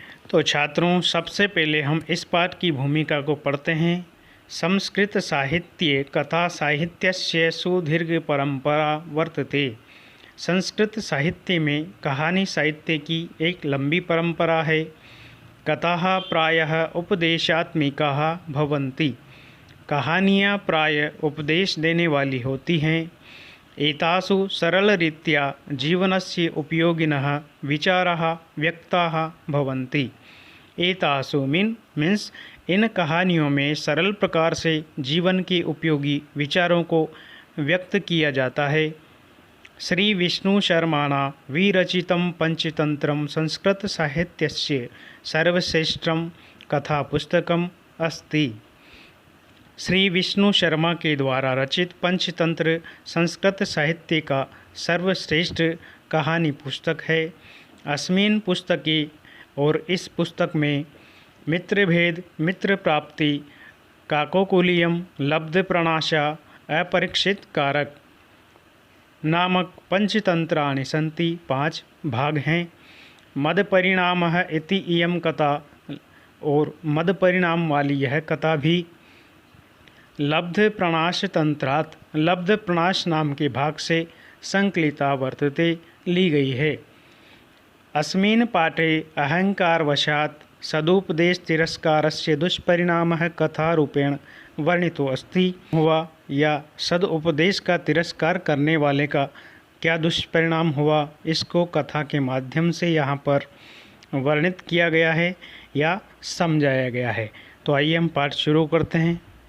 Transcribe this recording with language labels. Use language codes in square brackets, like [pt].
[hi] तो छात्रों, सबसे पहले हम इस पाठ की भूमिका को पढ़ते हैं। [sa] संस्कृत साहित्ये कथा साहित्यस्य सुदीर्घ परंपरा वर्तते। [hi] संस्कृत साहित्य में कहानी साहित्य की एक लंबी परंपरा है। [sa] कथाः प्रायः उपदेशात्मिकाः भवन्ति। [hi] कहानियाँ प्राय उपदेश देने वाली होती हैं। [sa] एतासु सरलरीत्या जीवनस्य उपयोगिनः विचाराः व्यक्ताः भवन्ति। [hi] एतासु मीन्स इन कहानियों में सरल प्रकार से जीवन के उपयोगी विचारों को व्यक्त किया जाता है। [sa] श्री विष्णु शर्माणा विरचितं पंचतंत्रं संस्कृत साहित्यस्य सर्वश्रेष्ठं कथा पुस्तकम् अस्ति। [hi] श्री विष्णु शर्मा के द्वारा रचित पंचतंत्र संस्कृत साहित्य का सर्वश्रेष्ठ कहानी पुस्तक है। [sa] अस्मिन् पुस्तके [hi] और इस पुस्तक में [sa] मित्रभेद, मित्र प्राप्ति, काकोकुलियम, लब्ध प्रणाशा, अपरीक्षित कारक नामक पंचतंत्राणि सन्ति। [hi] 5 भाग हैं। [sa] मद परिणामः इति इयं कथा, [hi] और मद परिणाम वाली यह कथा भी लब्ध प्रणाश तंत्रात्, लब्ध प्रणाश नाम के भाग से [sa] संकलिता वर्तते, [hi] ली गई है। [sa] अस्मिन् पाठे अहंकारवशात् सदुपदेश तिरस्कारस्य दुष्परिणामः कथारूपेण वर्णितो अस्ति। [hi] हुआ या सदुपदेश का तिरस्कार करने वाले का क्या दुष्परिणाम हुआ, इसको कथा के माध्यम से यहाँ पर वर्णित किया गया है या समझाया गया है। तो आइए हम पाठ शुरू करते हैं।